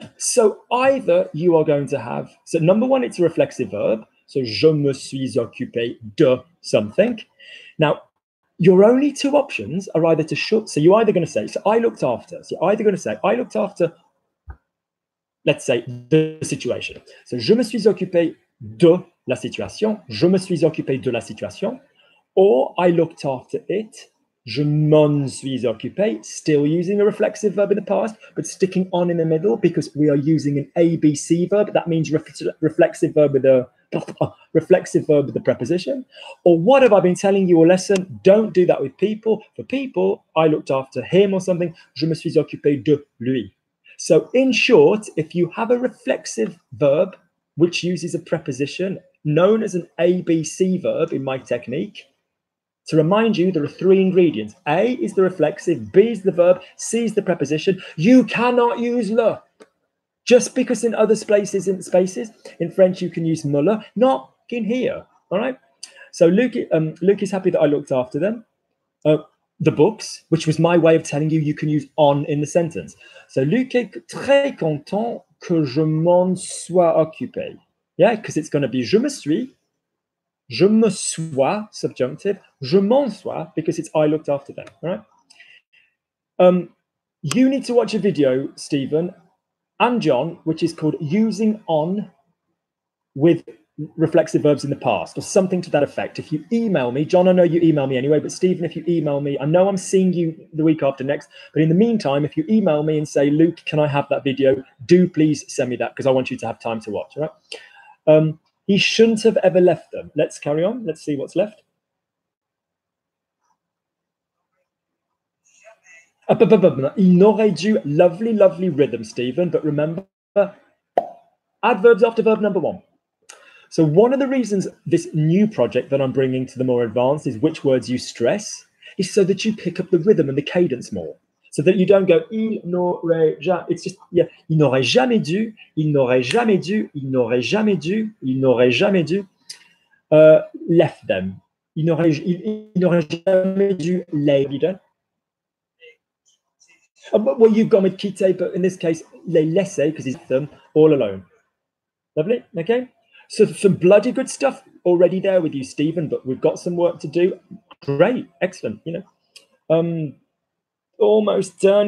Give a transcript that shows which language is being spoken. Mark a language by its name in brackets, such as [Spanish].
[English] So either you are going to have, so number one, it's a reflexive verb. So [French] je me suis occupé de [English] something. Now, your only two options are either to should. So you're either going to say, so I looked after. So you're either going to say, I looked after, let's say, the situation. [French] So je me suis occupé de la situation. Je me suis occupé de la situation. [English] Or I looked after it. [French] Je m'en suis occupé, [English] still using a reflexive verb in the past, but sticking on in the middle because we are using an ABC verb. That means reflexive verb with a preposition. Or what have I been telling you a lesson? Don't do that with people. For people, I looked after him or something. [French] Je me suis occupé de lui. [English] So in short, if you have a reflexive verb which uses a preposition known as an ABC verb in my technique, to remind you, there are three ingredients. A is the reflexive, B is the verb, C is the preposition. You cannot use le. Just because in other spaces, in French, you can use me, not in here. All right? So Luke is happy that I looked after them. The books, which was my way of telling you can use on in the sentence. [French] So Luc est très content que je m'en sois occupé. [English] Yeah, because it's going to be [French] je me suis, je me sois, [English] subjunctive, [French] je m'en sois, [English] because it's I looked after them, all right? You need to watch a video, Stephen and John, which is called Using On with Reflexive Verbs in the Past, or something to that effect. If you email me, John, I know you email me anyway, but Stephen, if you email me, I know I'm seeing you the week after next, but in the meantime, if you email me and say, Luke, can I have that video? Do please send me that, because I want you to have time to watch, all right? He shouldn't have ever left them. Let's carry on. Let's see what's left. [French] Il n'aurait dû, [English] lovely rhythm, Stephen, but remember, adverbs after verb number one. So one of the reasons this new project that I'm bringing to the more advanced is which words you stress, is so that you pick up the rhythm and the cadence more. So that you don't go, il n'aurait jamais, it's just, yeah, [French] il n'aurait jamais dû, [English] il n'aurait jamais dû, il n'aurait jamais dû, il n'aurait jamais dû, left them. [French] Il n'aurait jamais dû les leader. [English] Well, you've gone with quitter, but in this case, [French] les laisser, [English] because he's them all alone. Lovely, okay? So some bloody good stuff already there with you, Stephen, but we've got some work to do. Great, excellent, you know. Almost done.